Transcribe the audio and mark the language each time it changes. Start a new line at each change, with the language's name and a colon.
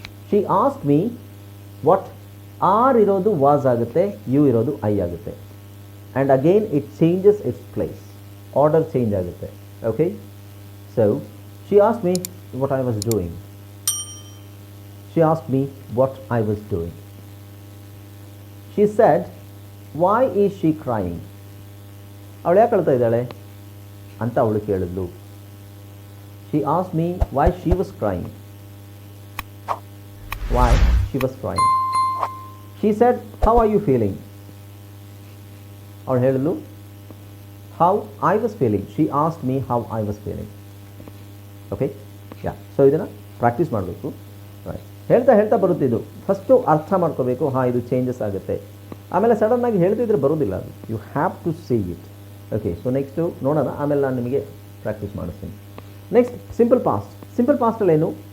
English: she asked me what, are ಇರೋದು was
Kannada: ಆಗುತ್ತೆ,
English: You ಇರೋದು I ಆಗುತ್ತೆ. And again it changes its place, order change
Kannada: ಆಗುತ್ತೆ.
English: Okay, so she asked me what I was doing, she asked me what I was doing. She said, why is she crying?
Kannada: ಅವಳು ಯಾಕೆ ಅಳ್ತಾ ಇದ್ದಾಳೆ ಅಂತ ಅವಳು ಕೇಳಿದ್ಲು.
English: She asked me why she was crying. Why she was crying. She said, how are you feeling?
Kannada: ಅವಳು ಹೇಳಿದ್ಲು
English: how I was feeling. She asked me how I was feeling. Okay, yeah, so
Kannada: ಇದನ್ನು practice ಮಾಡಬೇಕು. Right, ಹೇಳ್ತಾ ಬರುತ್ತಿದ್ದು first ಅರ್ಥ ಮಾಡ್ಕೋಬೇಕು. ಇದು changes ಆಗುತ್ತೆ. ಆಮೇಲೆ ಸಡನ್ನಾಗಿ ಹೇಳ್ತಿದ್ರೆ ಬರೋದಿಲ್ಲ ಅದು.
English: You have to see it.
Kannada: Okay, so next ನೋಡೋಣ, ಆಮೇಲೆ ನಾನು ನಿಮಗೆ ಪ್ರಾಕ್ಟೀಸ್ ಮಾಡಿಸ್ತೀನಿ. Next simple past. ಸಿಂಪಲ್ ಪಾಸ್ಟಲ್ಲಿ ಏನು?